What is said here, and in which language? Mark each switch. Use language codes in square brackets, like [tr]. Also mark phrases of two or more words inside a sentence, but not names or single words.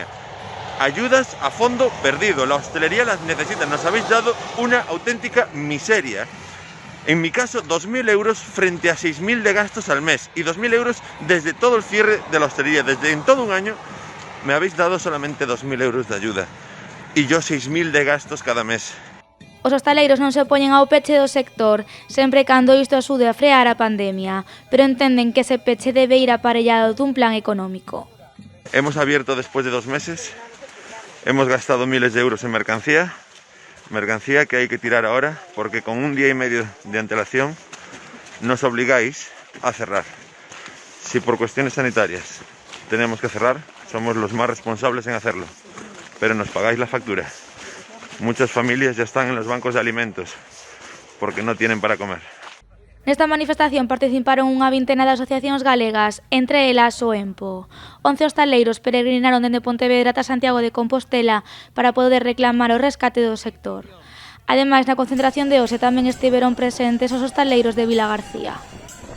[es] Ayudas a fondo perdido, la hostelería las necesita, nos habéis dado una auténtica miseria. En mi caso, 2.000 euros frente a 6.000 de gastos al mes y 2.000 euros desde todo el cierre de la hostelería. Desde en todo un año me habéis dado solamente 2.000 euros de ayuda y yo 6.000 de gastos cada mes. [gl] Os hostaleiros non se opoñen ao peche do sector, sempre cando isto axude a frear a pandemia, pero entenden que ese peche debe ir aparellado dun plan económico. [es] Hemos abierto después de 2 meses, hemos gastado miles de euros en mercancía que hay que tirar ahora, porque con 1 día y medio de antelación nos obligáis a cerrar. Si por cuestiones sanitarias tenemos que cerrar, somos los más responsables en hacerlo, pero nos pagáis la factura. Muchas familias ya están en los bancos de alimentos porque no tienen para comer. [gl] Nesta manifestación participaron unha vintena de asociacións galegas, entre elas o EMPO. 11 hostaleiros peregrinaron dende Pontevedra ata Santiago de Compostela para poder reclamar o rescate do sector. Ademais, na concentración de hoxe tamén estiveron presentes os hostaleiros de Vilagarcía.